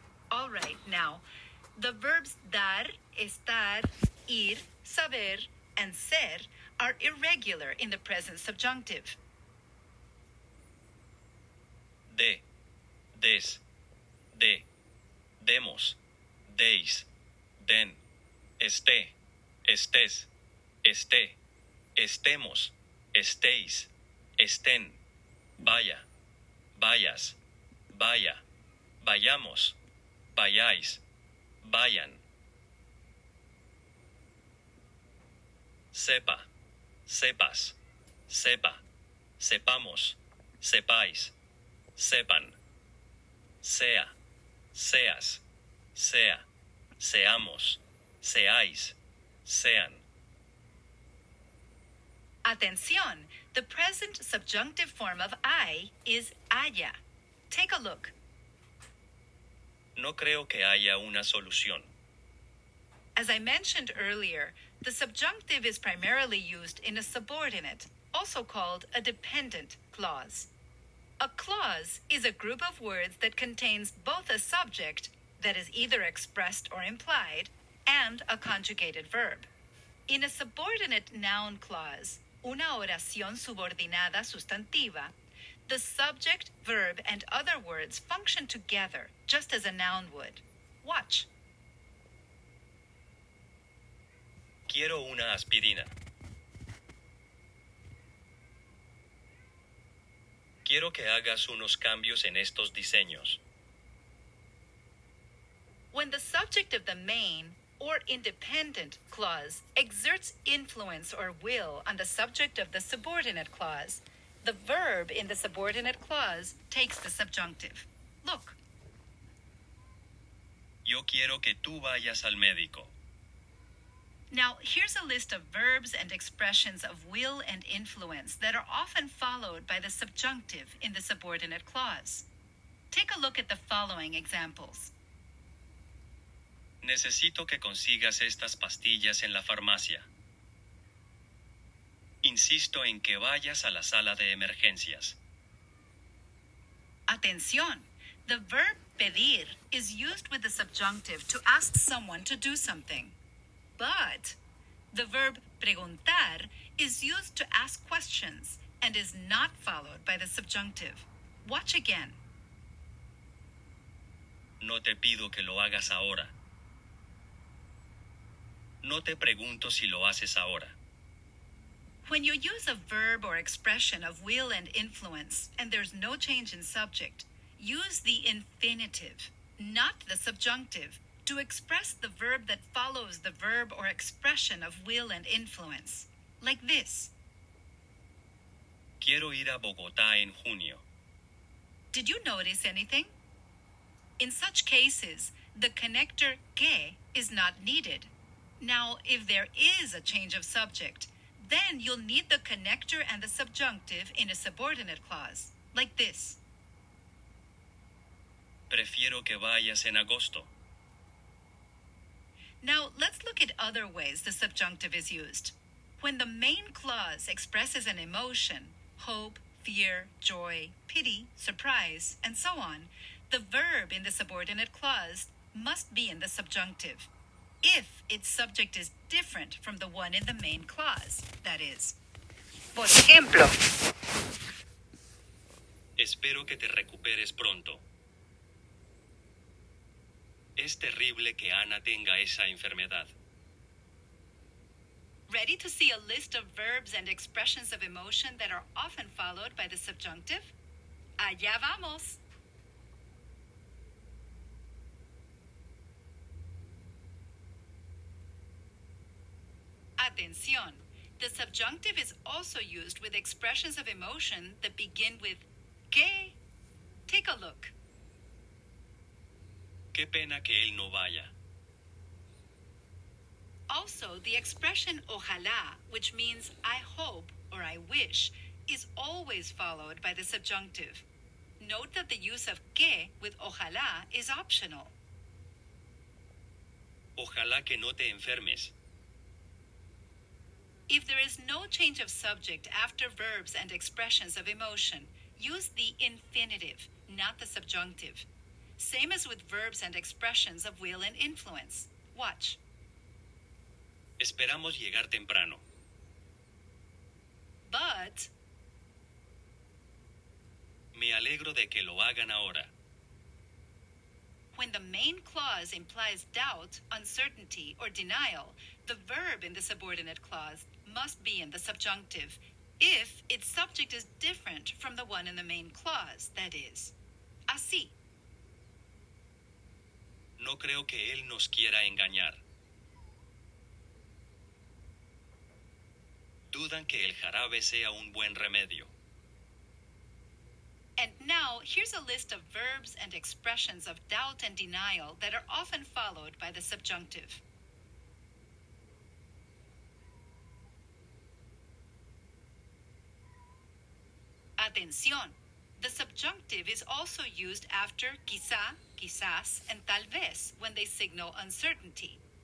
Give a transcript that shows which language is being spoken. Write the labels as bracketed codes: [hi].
[en] All right, now, the verbs dar, estar, ir, saber, and ser are irregular in the present subjunctive. [es] De, des, de, demos, deis, den, esté, estés, esté, estemos, estéis, estén, vaya, vayas, vaya, vayamos, vayáis, vayan. sepa, sepas, sepa, sepamos, sepáis, sepan, sea, seas, sea, seamos, seáis, sean. Atención! [en] The present subjunctive form of I is haya. Take a look. [es] No creo que haya una solución. [en] As I mentioned earlier, the subjunctive is primarily used in a subordinate, also called a dependent clause. A clause is a group of words that contains both a subject, that is either expressed or implied, and a conjugated verb. In a subordinate noun clause, [es] una oración subordinada sustantiva, [en] the subject, verb, and other words function together, just as a noun would. Watch. [es] Quiero una aspirina. Quiero que hagas unos cambios en estos diseños. [en] When the subject of the main or independent clause exerts influence or will on the subject of the subordinate clause, the verb in the subordinate clause takes the subjunctive. Look. [es] Yo quiero que tú vayas al médico. [en] Now, here's a list of verbs and expressions of will and influence that are often followed by the subjunctive in the subordinate clause. Take a look at the following examples. [es] Necesito que consigas estas pastillas en la farmacia. Insisto en que vayas a la sala de emergencias. Atención! [en] The verb pedir is used with the subjunctive to ask someone to do something. But the verb preguntar is used to ask questions and is not followed by the subjunctive. Watch again. [es] No te pido que lo hagas ahora. No te pregunto si lo haces ahora. [en] When you use a verb or expression of will and influence and there's no change in subject, use the infinitive, not the subjunctive, to express the verb that follows the verb or expression of will and influence. Like this. [es] Quiero ir a Bogotá en junio. [en] Did you notice anything? In such cases, the connector que is not needed. Now, if there is a change of subject, then you'll need the connector and the subjunctive in a subordinate clause, like this. [es] Prefiero que vayas en agosto. [en] Now, let's look at other ways the subjunctive is used. When the main clause expresses an emotion, hope, fear, joy, pity, surprise, and so on, the verb in the subordinate clause must be in the subjunctive, if its subject is different from the one in the main clause, that is. [es] Por ejemplo, Espero que te recuperes pronto. Es terrible que Ana tenga esa enfermedad. [en] ready to see a list of verbs and expressions of emotion that are often followed by the subjunctive? [es] Allá vamos! Atención! [en] The subjunctive is also used with expressions of emotion that begin with que. Take a look. [es] Qué pena que él no vaya. [en] Also, the expression ojalá, which means I hope or I wish, is always followed by the subjunctive. Note that the use of que with ojalá is optional. [es] Ojalá que no te enfermes. [en] If there is no change of subject after verbs and expressions of emotion, use the infinitive, not the subjunctive. Same as with verbs and expressions of will and influence. Watch. [es] Esperamos llegar temprano. [en] But [es] Me alegro de que lo hagan ahora. [en] when the main clause implies doubt, uncertainty, or denial, the verb in the subordinate clause must be in the subjunctive if its subject is different from the one in the main clause, that is. [es] Así. No creo que él nos quiera engañar. Dudan que el jarabe sea un buen remedio. [en] And now, here's a list of verbs and expressions of doubt and denial that are often followed by the subjunctive. [es] Atención! [en] The subjunctive is also used after quizá, quizás, and tal vez when they signal uncertainty.